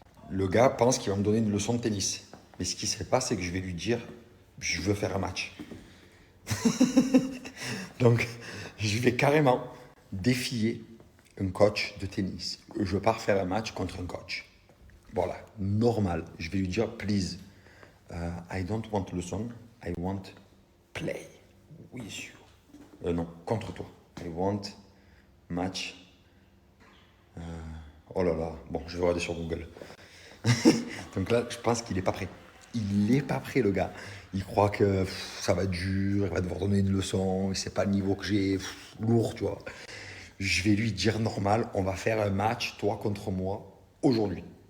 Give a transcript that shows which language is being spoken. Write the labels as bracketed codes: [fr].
[fr] Le gars pense qu'il va me donner une leçon de tennis. Mais ce qui ne sait pas, c'est que je vais lui dire, je veux faire un match. Donc, je vais carrément défier un coach de tennis. Je pars faire un match contre un coach. Voilà, normal. Je vais lui dire, [en] please, I don't want lesson, I want play with you. [fr] Non, contre toi. [en] I want match. [fr] Oh là là, bon, je vais regarder sur Google. Donc là, je pense qu'il n'est pas prêt. Il n'est pas prêt, le gars. Il croit que ça va être dur, il va devoir donner une leçon, c'est pas le niveau que j'ai, lourd, tu vois. Je vais lui dire normal, on va faire un match, toi contre moi, aujourd'hui.